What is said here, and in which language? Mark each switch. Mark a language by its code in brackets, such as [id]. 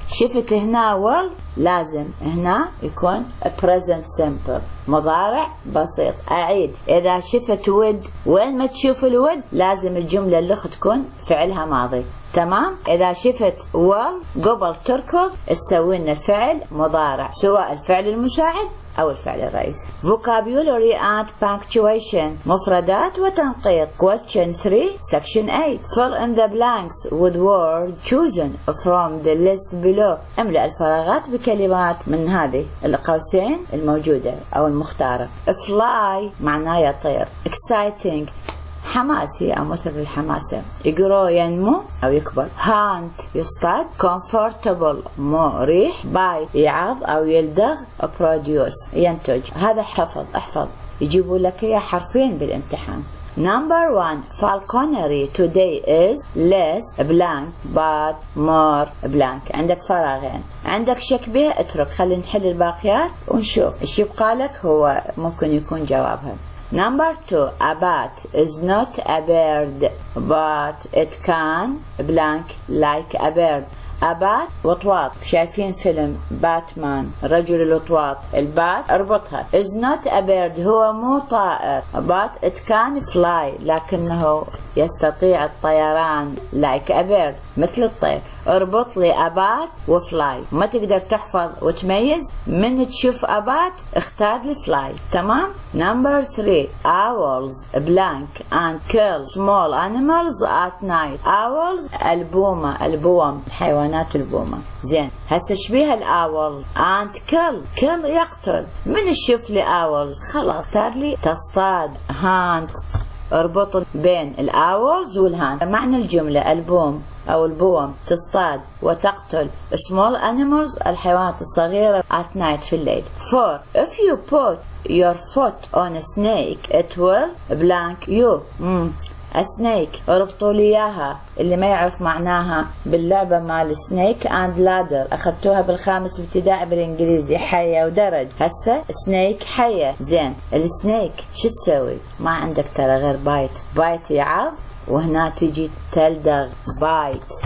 [ar] شفت هنا will، لازم هنا يكون present simple، مضارع بسيط. أعيد، إذا شفت ود، وين ما تشوف الود لازم الجملة اللي تكون فعلها ماضي. تمام. إذا شفت will قبل تركض تسوي لنا فعل مضارع، سواء الفعل المساعد أو الفعل الرئيسي. [en] vocabulary and punctuation [ar] مفردات وتنقيط. [en] question 3 section 8 fill in the blanks with word chosen from the list below. [ar] املأ الفراغات بكلمات من هذه القوسين الموجودة أو المختارة. fly معناه يطير. exciting حماسي أو مثل الحماسة. يقرو ينمو أو يكبر. hunt يصطاد. comfortable مريح. bite يعض أو يلدغ. produce ينتج. هذا احفظ يجيبوا لك إياه حرفين بالامتحان. [en] number 1 falconry today is less blank but more blank. [ar] عندك فراغين، عندك شك به اترك، خلينا نحل الباقيات ونشوف ايش يبقى لك هو ممكن يكون جوابها. [en] number 2 a bat is not a bird but it can blank like a bird. [ar] أبات وطواط. شايفين فيلم باتمان رجل الوطواط؟ البات اربطها [en] is not a bird [ar] هو مو طائر [en] but it can fly [ar] لكنه يستطيع الطيران [en] like a bird [ar] مثل الطير. اربط لي أبات وفلاي. ما تقدر تحفظ وتميز من تشوف أبات اختار لي فلاي. تمام. [en] number 3 owls blank and kill small animals at night. [ar] owls البوم حيوانات البومة. زين هسه شبيها الاولز [en] and kill [ar] يقتل. من تشوف لي owls خلاص اختار لي تصطاد hunt. اربط بين الاولز والهاند. معنى الجملة البوم أو البوم تصطاد وتقتل [en] small animals [ar] الحيوانات الصغيرة [en] at night [ar] في الليل. [en] 4 if you put your foot on a snake it will blank you. [ar] سنيك اربطوا لي اياها. اللي ما يعرف معناها باللعبة مال سنيك اند لادر اخذتوها بالخامس ابتدائي بالانجليزي حية ودرج. هسه سنيك حية. زين السنيك شو تسوي؟ ما عندك ترى غير بايت يعض وهنا تجي تلدغ بايت.